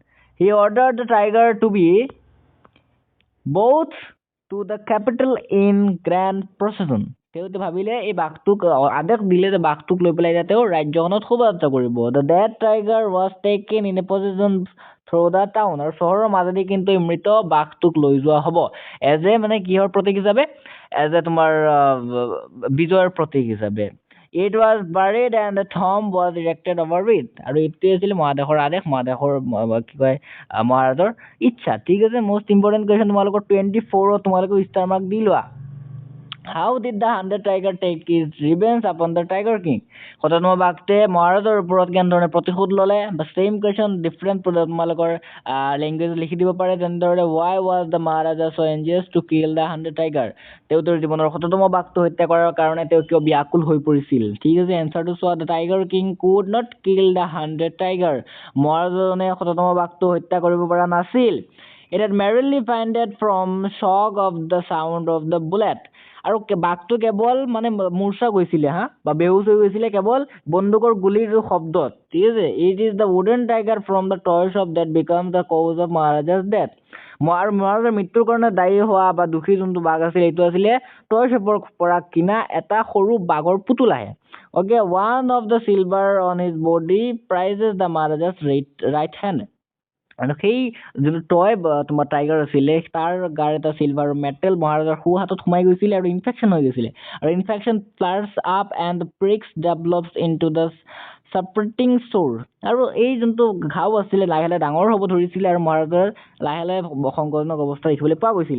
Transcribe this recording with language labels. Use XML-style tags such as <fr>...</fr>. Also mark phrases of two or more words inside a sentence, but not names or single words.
<en>he ordered the tiger to be brought to the capital in grand procession,</en> <as>তেওঁ ভাবিলে এই বাঘটোক আদেশ দিলে যে বাঘটোক লৈ পেলাই এতিয়া তেওঁ ৰাজ্যখনত শোভাযাত্ৰা কৰিব।</as> <en>the dead tiger was taken in a procession through the town,</en> <as>আৰু চহৰৰ মাজেদি কিন্তু এই মৃত বাঘটোক লৈ যোৱা হ'ব</as> <en>as a</en> <as>মানে কিহৰ প্ৰতীক হিচাপে,</as> <en>as a</en> <as>তোমাৰ বিজয়ৰ প্ৰতীক হিচাপে।</as> <en>It was buried and a tomb was erected over it,</en> <as>আৰু এইটোৱে আছিল মহাদেশৰ আদেশ, মহাদেশৰ কি কয় মহাৰাজৰ ইচ্ছা। ঠিক আছে।</as> <en>most important question</en> <as>তোমালোকৰ 24ত তোমালোকে ষ্টাৰ মাৰ্ক দি লোৱা।</as> <en>How did the 100 tiger take his revenge upon the tiger king?</en> <as>100তম বাঘটোৱে মহাৰাজৰ ওপৰত কেনেধৰণে প্ৰতিশোধ ল'লে, বা</as> <en>same question different</en> <as>তোমালোকৰ লেংগুৱেজ লিখি দিব পাৰে, যেনেদৰে</as> <en>why was the মহাৰাজা so anxious to kill the 100 tiger,</en> <as>তেওঁ তেওঁৰ জীৱনৰ 100তম বাঘটো হত্যা কৰাৰ কাৰণে তেওঁ কিয় ব্যাকুল হৈ পৰিছিল। ঠিক আছে। এনচাৰটো চোৱা,</as> <en>the tiger king could not kill the 100 tiger,</en> <as>মহাৰাজাজনে 100তম বাঘটো হত্যা কৰিব পৰা নাছিল।</as> <en>It had merely fainted from shock of the sound of the bullet,</en> <as>আৰু বাঘটো কেৱল মানে মূৰ্ছা গৈছিলে বা বেহুচ হৈ গৈছিলে কেৱল বন্দুকৰ গুলিৰ শব্দত। ঠিক আছে।</as> <en>it is the wooden tiger from the toy shop that became the cause of Maharaja's death,</en> <as>আৰু মহাৰাজাৰ মৃত্যুৰ কাৰণে দায়ী হোৱা বা দুখী যোনটো বাঘ আছিল এইটো আছিলে</as> <en>toy shop's</en> <as>পৰা কিনা এটা সৰু বাঘৰ পুতুলাহে। অ'কে।</as> <en>one of the silver on his body pierces the Maharaja's right hand,</en> <as>আৰু সেই যোনটো টয় তোমাৰ টাইগাৰ আছিলে তাৰ গাৰ এটা</as> <en>silver metal</en> <as>মহাৰাজাৰ সোঁ হাতত সোমাই গৈছিলে আৰু ইনফেকশ্যন হৈ গৈছিলে, আৰু</as> <en>infection flares up and pus develops into the suppurating sore,</en> <as>আৰু এই যোনটো ঘাও আছিলে লাহে লাহে ডাঙৰ হ'ব ধৰিছিলে আৰু মহাৰাজাৰ লাহে লাহে সংকটজনক অৱস্থা দেখিবলৈ পোৱা গৈছিলে।</as>